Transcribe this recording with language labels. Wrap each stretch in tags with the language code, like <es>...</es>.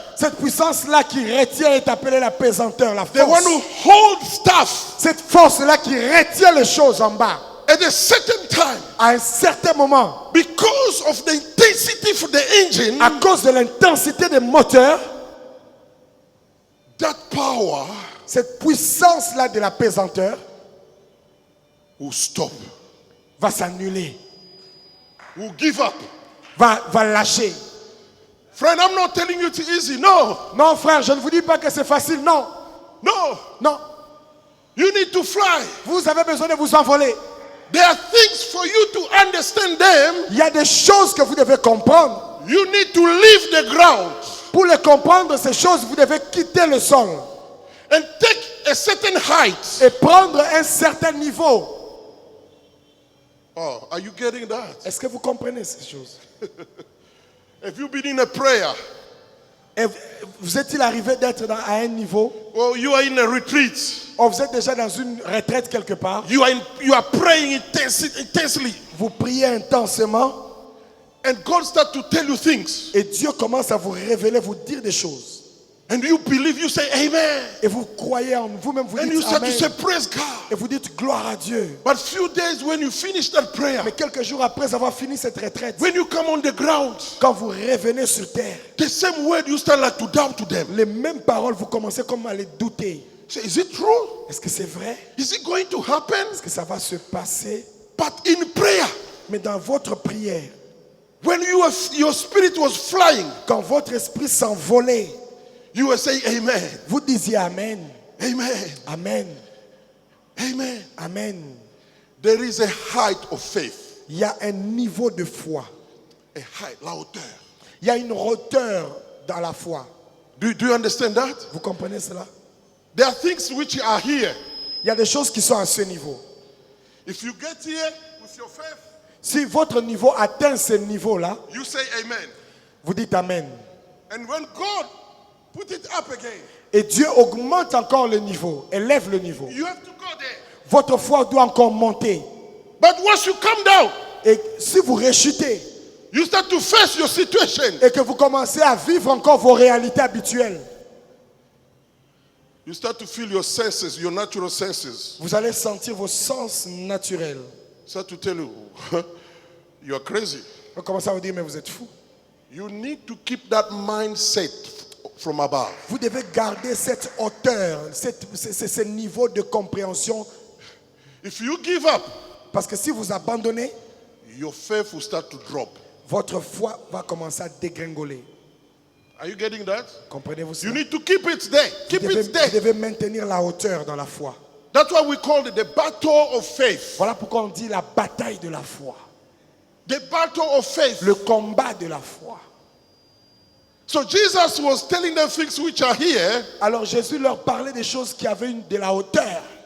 <fr>Cette puissance-là qui retient est appelée la pesanteur, la</fr> <en>The one</en> <fr>force.</fr> <en>who holds stuff.</en> <fr>Cette force-là qui retient les choses en bas.</fr> <en>At a certain time,</en> <fr>À un certain moment,</fr> <en>because of the intensity of the engine,</en> <fr>à cause de l'intensité des moteurs,</fr> <en>that power</en> <fr>cette puissance-là de la pesanteur</fr> <en>will stop,</en> <fr>va s'annuler,</fr> <en>will give up.</en> <fr>va lâcher.</fr> <en>Friend, I'm not telling you it's easy. No,</en> <fr>Non, frère, je ne vous dis pas que c'est facile. Non,</fr> <en>no.</en> <fr>non.</fr> <en>You need to fly.</en> <fr>Vous avez besoin de vous envoler.</fr> <en>There are things for you to understand them.</en> <fr>Il y a des choses que vous devez comprendre.</fr> <en>You need to leave the ground</en> <fr>Pour les comprendre, ces choses, vous devez quitter le sol</fr> <en>and take a certain height.</en> <fr>et prendre un certain niveau.</fr> <en>Oh, are you getting that?</en> <fr>Est-ce que vous comprenez ces choses?</fr> <en>Have you been in a prayer?</en> <fr>Et vous êtes-il arrivé d'être à un niveau?</fr> <en>Or you are in a retreat.</en> <fr>Ou vous êtes déjà dans une retraite quelque part?</fr> <en>You are praying intensely.</en> <fr>Vous priez intensément</fr> <en>And God starts to tell you things.</en> <fr>et Dieu commence à vous révéler, vous dire des choses.</fr> <en>And you believe, you say amen.</en> <fr>Et vous croyez en vous-même, vous</fr> <en>And you</en> <fr>dites</fr> <en>start to</en> <fr>Amen.</fr> <en>say praise God.</en> <fr>Et vous dites gloire à Dieu.</fr> <en>But few days when you finish that prayer,</en> <fr>Mais quelques jours après avoir fini cette retraite,</fr> <en>when you come on the ground,</en> <fr>quand vous revenez sur terre,</fr> <en>the same word you start like to doubt to them.</en> <fr>les mêmes paroles, vous commencez comme à les douter.</fr> <en>Say, is it true?</en> <fr>Est-ce que c'est vrai?</fr> <en>Is it going to happen?</en> <fr>Est-ce que ça va se passer?</fr> <en>But in prayer,</en> <fr>Mais dans votre prière,</fr> <en>when your spirit was flying,</en> <fr>quand votre esprit s'envolait,</fr> <en>you were saying amen,</en> <fr>vous disiez Amen,</fr> <en>amen,</en> <fr>Amen,</fr> <en>amen.</en> <fr>Amen.</fr> <en>There is a height of faith,</en> <fr>Il y a un niveau de foi.</fr> <en>a height,</en> <fr>la hauteur. Il y a une hauteur dans la foi.</fr> <en>Do you understand that?</en> <fr>Vous comprenez cela?</fr> <en>There are things which are here.</en> <fr>Il y a des choses qui sont à ce niveau.</fr> <en>If you get here with your faith,</en> <fr>Si votre niveau atteint ce niveau-là,</fr> <en>you say amen.</en> <fr>vous dites Amen.</fr> <en>And when God put it up again,</en> <fr>Et Dieu augmente encore le niveau, élève le niveau.</fr> <en>you have to go there.</en> <fr>Votre foi doit encore monter.</fr> <en>But once you come down,</en> <fr>Et si vous rechutez</fr> <en>you start to face your situation.</en> <fr>et que vous commencez à vivre encore vos réalités habituelles,</fr> <en>You start to feel your senses, your natural senses.</en> <fr>vous allez sentir vos sens naturels.</fr> <en>Start to tell you, you are crazy.</en> <fr>On va commencer à vous dire, mais vous êtes fou.</fr> <en>You need to keep that mindset from above.</en> <fr>Vous devez garder cette hauteur, ce niveau de compréhension</fr> <en>If you give up,</en> <fr>Parce que si vous abandonnez,</fr> <en>your faith will start to drop.</en> <fr>votre foi va commencer à dégringoler.</fr> <en>Are you getting that?</en> <fr>Comprenez-vous</fr> <en>You</en> <fr>cela?</fr> <en>need to keep it there. Keep</en> <fr>Vous</fr> <en>it there.</en> <fr>devez maintenir la hauteur dans la foi.</fr> <en>That's why we call it the battle of faith.</en> <fr>Voilà pourquoi on dit la bataille de la foi.</fr> <en>The battle of faith.</en> <fr>Le combat de la foi.</fr> <en>So Jesus was telling them things which are here.</en> <fr>Alors Jésus leur parlait des choses qui avaient de la hauteur.</fr>